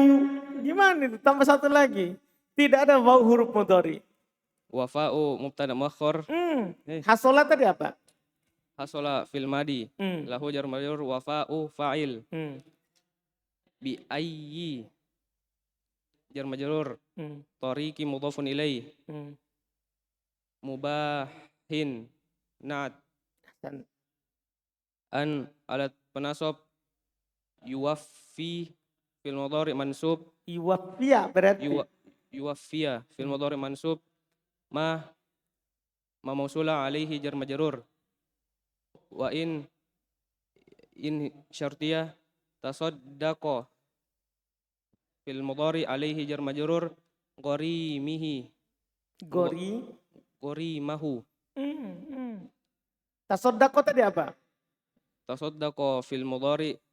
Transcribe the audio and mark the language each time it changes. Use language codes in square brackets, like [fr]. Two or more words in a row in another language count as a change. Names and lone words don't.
[id] Gimana itu? Tambah satu lagi. Tidak ada [ar] واو حرف مضارع. وفاء مبتدأ مؤخر. [id] Hasola tadi apa? [ar] حصل فعل ماض. له جار مجرور وفاء فاعل. بأي جار مجرور. طريقي مضاف إليه. مبين نعت. أن [id] alat penasab [ar] يوفي فعل مضارع منصوب [id] Yuwaffiya berarti. [ar] يوفي فعل مضارع منصوب ما موصولة عليه جار مجرور وإن شرطية تصدق فعل مضارع عليه جار مجرور غريمه. [id] Tasoddaqo tadi apa? [ar] تصدق فعل مضارع